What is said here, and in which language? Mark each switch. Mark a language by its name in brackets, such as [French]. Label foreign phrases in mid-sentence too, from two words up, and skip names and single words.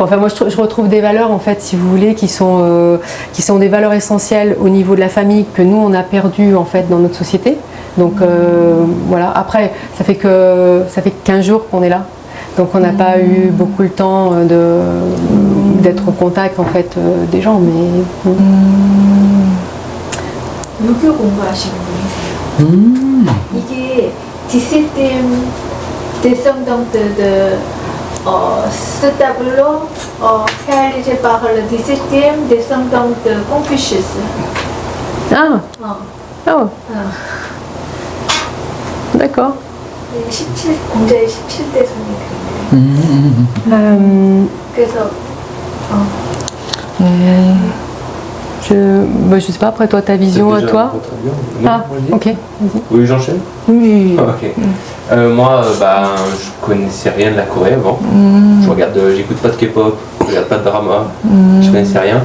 [French] Enfin, moi je retrouve des valeurs en fait, si vous voulez, qui sont des valeurs essentielles au niveau de la famille, que nous on a perdu en fait dans notre société. Donc voilà. Après, ça fait 15 jours qu'on est là, donc on n'a pas eu beaucoup le temps d'être au contact en fait des gens, mais. [Korean] 유교 공부하시는 분이세요. 이게 디시템 [French] descendante de stablo réalisé par le 17e descendant de Confucius. D'accord. [Korean] 공자의 17대 손이 그런데. 그래서 [French] je sais pas, après toi, ta vision à toi. Ok, vas-y. Oui, j'enchaîne. Oui. Ok. Moi, je connaissais rien de la Corée avant. J'écoute pas de K-pop, je regarde pas de drama, je connaissais rien.